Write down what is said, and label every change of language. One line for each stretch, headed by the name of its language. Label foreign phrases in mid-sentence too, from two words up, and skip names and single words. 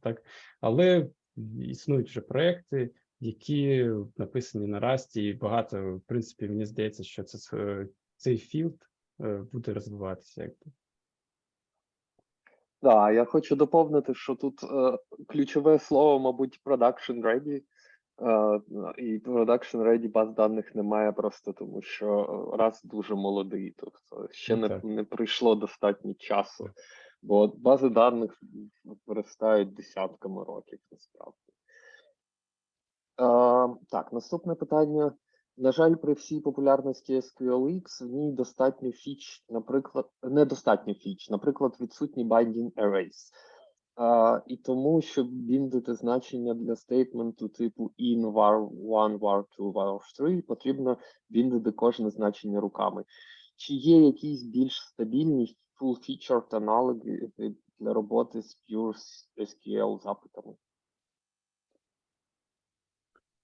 Ukrainian: Так, але існують вже проекти, які написані на Rust, і багато, в принципі, мені здається, що цей філд буде розвиватися. Так, я хочу доповнити, що тут ключове слово, мабуть,
English: production ready.
Ukrainian: І
English: production ready
Ukrainian: баз даних немає просто тому, що Rust дуже молодий, тобто ще не пройшло достатньо часу, бо бази даних виростають десятками років, насправді. Так, наступне питання. На жаль, при всій популярності SQLX в ній достатньо фіч, наприклад, недостатньо фіч, наприклад, відсутні
English: binding arrays.
Ukrainian: І тому, щоб біндити значення для стейтменту типу in var1, var2, var3, потрібно біндити кожне значення руками. Чи є якісь більш стабільні full-featured аналоги для роботи з
English: pure SQL
Ukrainian: запитами?